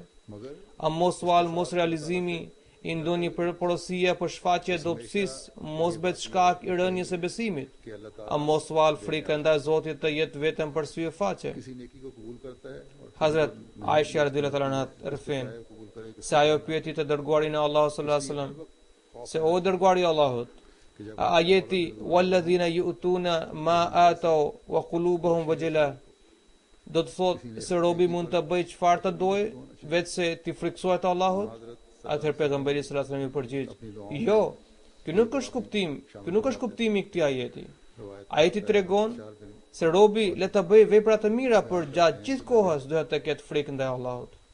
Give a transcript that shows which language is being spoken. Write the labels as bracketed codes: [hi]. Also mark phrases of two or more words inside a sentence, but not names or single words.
[sq] A mos u al mos realizimi i ndonjë porosie apo shfaqje dobësisë mos bëhet shkak i rënies së besimit? A mos u al frika ndaj Zotit të jetë vetëm për sy e faqe? Hazrat Aisha [ar] رضي الله عنها [sq] rfen se ajo pyeti të dërguarin e Allahut [ar] صلى الله عليه وسلم [sq] se o dërguari i Allahut, ajeti [ar] والذين يؤتون ما آتوا وقلوبهم وجلة [sq] do të thotë se robi mund të bëjë çfarë të dojë vetë se ti friksohet Allahut? Atëherë pejgamberi [ar] صلى الله عليه وسلم [sq] i përgjigj: jo, ky nuk është kuptimi i këtij ajeti. Ajeti tregon se robi le të bëjë vepra të mira, por gjatë gjithë kohës duhet të ketë frikë ndaj Allahut.